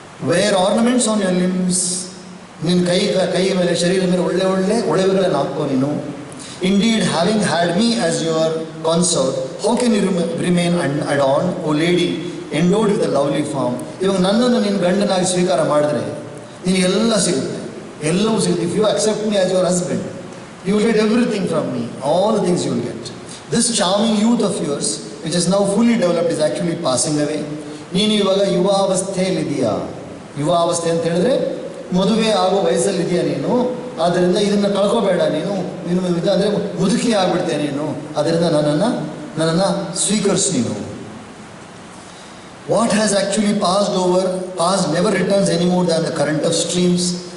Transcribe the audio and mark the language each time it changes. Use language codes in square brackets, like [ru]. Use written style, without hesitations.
[en] Wear ornaments on your limbs. [kn] ನಿನ್ನ ಕೈ ಮೇಲೆ, ಶರೀರ ಮೇಲೆ ಒಳ್ಳೆ ಒಡವೆಗಳನ್ನು ಹಾಕೋ ನೀನು. [en] Indeed having had me as your consort, how can you remain adorn O lady endowed with the lovely form. [kn] ಇವಾಗ ನನ್ನನ್ನು ನಿನ್ನ ಗಂಡನಾಗಿ ಸ್ವೀಕಾರ ಮಾಡಿದ್ರೆ ನಿನಗೆಲ್ಲ ಸಿಗುತ್ತೆ, ಎಲ್ಲವೂ ಸಿಗುತ್ತೆ. [en] If you accept me as your husband, you will get everything from me, all the things you will get. This charming youth of yours, which is now fully developed, is actually passing away. [kn] ನೀನು ಇವಾಗ ಯುವಾವಸ್ಥೆಯಲ್ಲಿದೆಯಾ? ಯುವಾವಸ್ಥೆ ಅಂತ ಹೇಳಿದ್ರೆ ಮದುವೆ ಆಗೋ ವಯಸ್ಸಲ್ಲಿದೆಯಾ ನೀನು. ಆದ್ದರಿಂದ ಇದನ್ನು ಕಳ್ಕೋಬೇಡ ನೀನು. ಅಂದರೆ ಮುದುಕಿ ಆಗಿಬಿಡ್ತೆ ನೀನು. ಅದರಿಂದ ನನ್ನನ್ನು ಸ್ವೀಕರಿಸಿ ನೀನು. [en] What has actually pass never returns any more than the current of streams.